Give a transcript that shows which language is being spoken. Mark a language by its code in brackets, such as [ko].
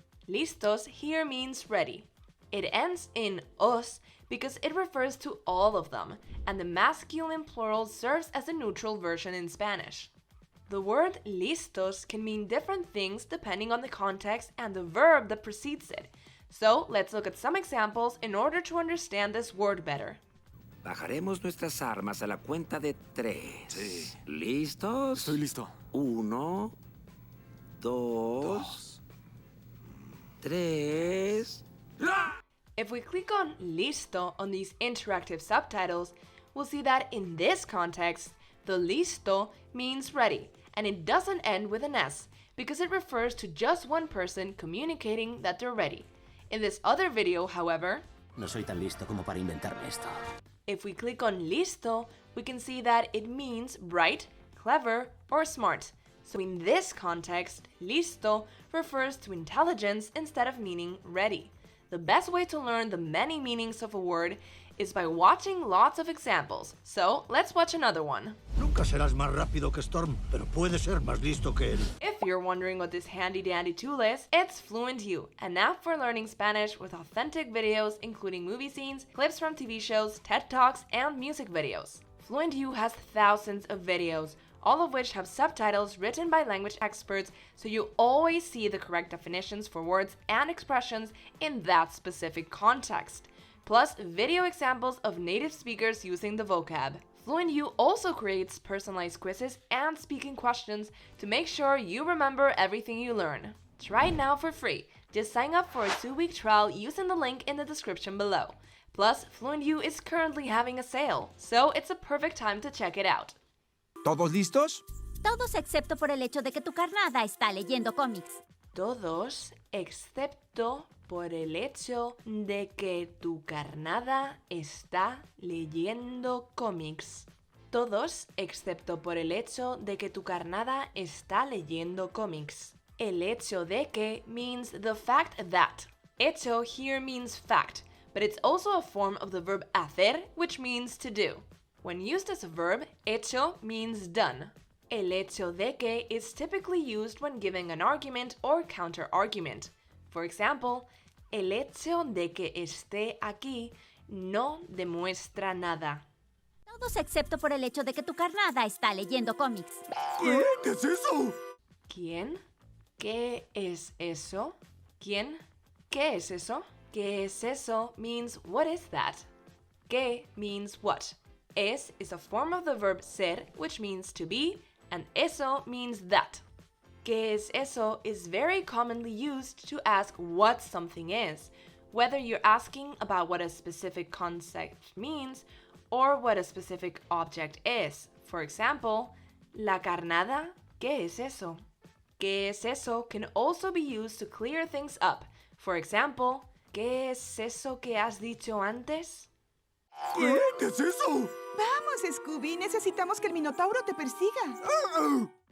[en] Listos here means ready. It ends in os because it refers to all of them, and the masculine plural serves as a neutral version in Spanish. The word listos can mean different things depending on the context and the verb that precedes it. So let's look at some examples in order to understand this word better. [es] Bajaremos nuestras armas a la cuenta de 3. Sí. ¿Listos? Estoy listo. 1, 2, 3. [en] If we click on listo on these interactive subtitles, we'll see that in this context, the listo means ready, and it doesn't end with an S because it refers to just one person communicating that they're ready. In this other video, however, [es] No soy tan listo como para inventarme esto. [en] if we click on listo, we can see that it means bright, clever, or smart. So in this context, listo refers to intelligence instead of meaning ready. The best way to learn the many meanings of a word is by watching lots of examples. So let's watch another one. [es] Nunca serás más rápido que Storm, pero puedes ser más listo que él. [en] If you're wondering what this handy dandy tool is, it's FluentU, an app for learning Spanish with authentic videos including movie scenes, clips from TV shows, TED Talks, and music videos. FluentU has thousands of videos, all of which have subtitles written by language experts, so you always see the correct definitions for words and expressions in that specific context, plus video examples of native speakers using the vocab. FluentU also creates personalized quizzes and speaking questions to make sure you remember everything you learn. Try it now for free. Just sign up for a 2-week trial using the link in the description below. Plus, FluentU is currently having a sale, so it's a perfect time to check it out. [es] ¿Todos listos? Todos excepto por el hecho de que tu carnada está leyendo cómics. Todos, excepto por el hecho de que tu carnada está leyendo cómics. Todos, excepto por el hecho de que tu carnada está leyendo cómics. [en] El hecho de que means the fact that. Hecho here means fact, but it's also a form of the verb hacer, which means to do. When used as a verb, hecho means done. El hecho de que is typically used when giving an argument or counter-argument. For example, el hecho de que esté aquí no demuestra nada. [es] Todos excepto por el hecho de que tu carnada está leyendo cómics. ¿Qué? ¿Qué es eso? ¿Quién? ¿Qué es eso? ¿Quién? ¿Qué es eso? [en] ¿Qué es eso means what is that? ¿Qué means what? Es is a form of the verb ser, which means to be, and eso means that. ¿Qué es eso is very commonly used to ask what something is, whether you're asking about what a specific concept means or what a specific object is. For example, la carnada, ¿qué es eso? ¿Qué es eso can also be used to clear things up. For example, ¿qué es eso que has dicho antes? [es] ¿Qué? ¿Qué es eso? Vamos, Scooby, necesitamos que el Minotauro te persiga.